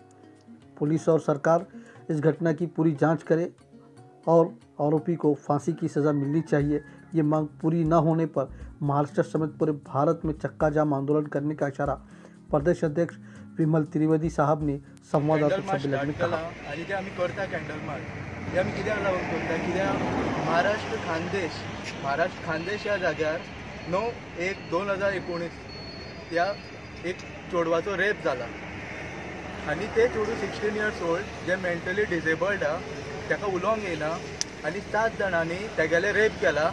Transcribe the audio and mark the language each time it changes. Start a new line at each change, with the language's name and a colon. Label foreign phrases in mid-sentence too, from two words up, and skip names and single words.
Hindi: पुलिस और सरकार इस घटना की पूरी जांच करे और आरोपी को फांसी की सज़ा मिलनी चाहिए। ये मांग पूरी न होने पर महाराष्ट्र समेत पूरे भारत में चक्का जाम आंदोलन करने का इशारा प्रदेश अध्यक्ष विमल त्रिवेदी साहब ने संवाददाता सम्मेलन में कहा।
Konkani: आणि ते आम्ही करता
English: candle march
Konkani: हे आम्ही कित्याक लागून करता, कित्याक महाराष्ट्र खानदेश ह्या जाग्यार 9/1/2019 त्या एक चोडवाचो रेप जाला आणि ते चेडूं
English: 16 years old
Konkani: जे
English: mentally disabled
Konkani: हा, ताका उलोवंक येना आणि 7 जाणांनी तेगेले रेप केला।